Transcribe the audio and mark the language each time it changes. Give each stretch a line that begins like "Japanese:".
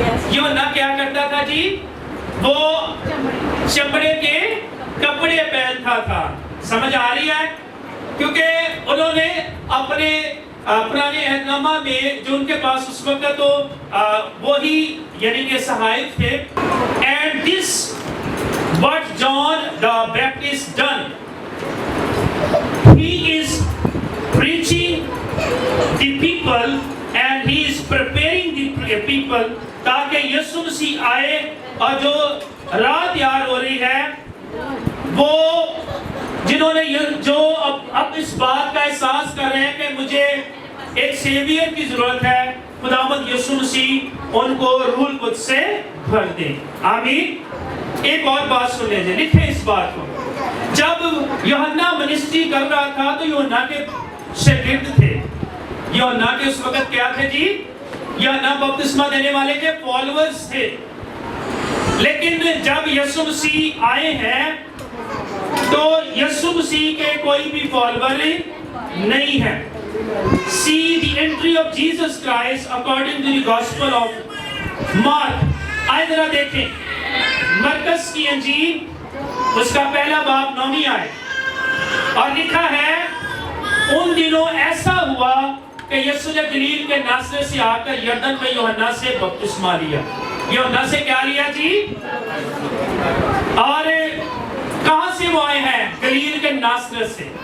Urdu: یوحنا کیا کرتا تھا جی؟ وہ چمڑے کے کپڑے پہنتا تھا. سمجھ آ رہی ہے؟ کیونکہ انہوں نے اپنے پرانے عہد نامہ میں جو ان کے پاس اس وقت تو وہی یعنی کہ صحائف تھے.
English: And this what John the Baptist done. He is preaching the people
Urdu: and he is preparing the people تاکہ یسوع مسیح آئے اور جو راہ تیار ہو رہی ہے وہ جنہوں نے جو اب اس بات کا احساس کر رہے ہیں کہ مجھے ایک سیویئر کی ضرورت ہے, خداوند یسوع مسیح ان کو روح القدس سے بھر دے. آمین. ایک اور بات سن لیجیے, لکھیں اس بات کو. جب یوحنا منسٹری کر رہا تھا تو یوحنا کے شاگرد تھے. یوحنا کے اس وقت کیا تھے جی؟ یوحنا بپتسمہ دینے والے کے فالوورز تھے. لیکن جب یسوع مسیح آئے ہیں تو یسوع مسیح کے کوئی بھی فالوور نہیں ہے.
English: See the entry of Jesus Christ according to the Gospel of Mark.
Urdu: آئے ذرا دیکھیں مرکز کی انجیل اس کا پہلا باب 9ویں آیت, اور لکھا ہے ان دنوں ایسا ہوا کہ یسوع نے گلیل کے ناصرت سے آ کر یردن میں یوحنا سے بپتسمہ لیا. یوحنا سے کیا لیا جی؟ اور کہاں سے وہ آئے ہیں؟ گلیل کے ناصرت سے.